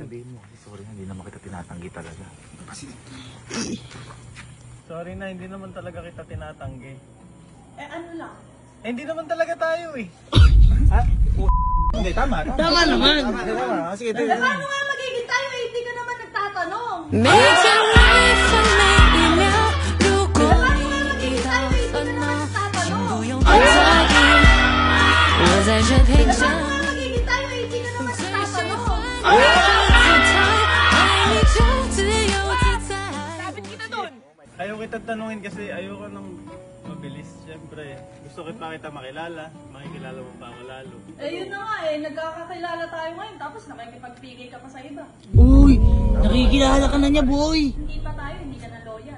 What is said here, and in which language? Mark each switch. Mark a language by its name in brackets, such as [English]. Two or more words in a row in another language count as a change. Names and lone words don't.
[Filipino] Sabihin mo, sorry na, hindi naman kita tinatanggi talaga. Sorry na, hindi naman talaga kita tinatanggi. Eh ano lang? Eh, hindi naman talaga tayo eh. Hindi, tama. Tama naman. Sige, Eh paano nga magiging tayo eh? Hindi ka naman nagtatanong. [Chinese] 每天每分每一秒，如果 [Filipino] Paano nga [Chinese] 你 [Filipino] magiging [Chinese] 遇到 [Filipino] tayo eh? Hindi ka [Chinese] 烦 [Filipino] naman [Chinese] 恼，请不 [Filipino] nagtatanong. [Chinese] 用太在意，我在这陪着 [Filipino] Paano [Chinese] 你。 [Filipino] nga magiging tayo eh? Hindi ka naman [Chinese] 最喜 [Filipino] nagtatanong. [Chinese] 欢你的姿态，爱你就自由自在。 [Filipino] Ayaw kita tanungin kasi ayoko nang mabilis. Siyempre, gusto kita makilala. Makikilala mo pa ako lalo. Eh yun na nga eh. Nagkakakilala tayo ngayon. Tapos nakikipag-PK ka pa sa iba. Uy. Nakikilala ka na niya, boy. Hindi pa tayo. Hindi ka na loyal.